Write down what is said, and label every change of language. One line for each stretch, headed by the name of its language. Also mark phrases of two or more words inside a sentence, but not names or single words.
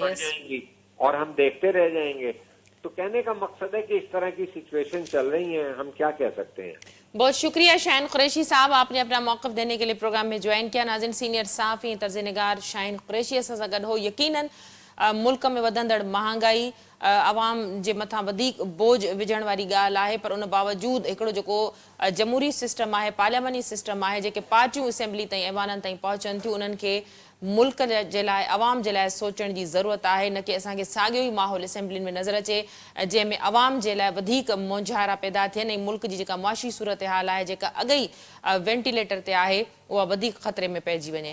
Urdu: بڑھ جائیں گی، اور ہم دیکھتے رہ جائیں گے. تو کہنے کا مقصد ہے کہ اس طرح کی سچویشن چل رہی ہیں، ہم کیا کہہ سکتے ہیں. بہت شکریہ شاہین قریشی صاحب، آپ نے اپنا موقف دینے کے لیے پروگرام میں جوائن کیا. ناظرین، سینئر صحافی طرز نگار شاہین قریشی سے گڈ ہو. یقیناً ملک میں
Sindhi: वधंदड़ महांगाई عوام जे मथां वधीक बोझ विझण वारी ॻाल्हि आहे, पर उन बावजूदि हिकिड़ो जेको जमहूरी सिस्टम आहे, पार्लियामेंटी सिस्टम आहे, जेके पार्टियूं असेंबली ताईं ऐवाननि ताईं पहुचनि थियूं, उन्हनि खे मुल्क जे लाइ अवाम जे लाइ सोचण जी ज़रूरत आहे. न कि असांखे साॻियो ई माहौल असेंबलियुनि में नज़र अचे जंहिंमें अवाम जे लाइ वधीक मोंझारा पैदा थियनि ऐं मुल्क जी जेका मुआशी सूरत हाल आहे, जेका अॻई वेंटिलेटर ते आहे, उहा वधीक ख़तरे में पइजी वञे.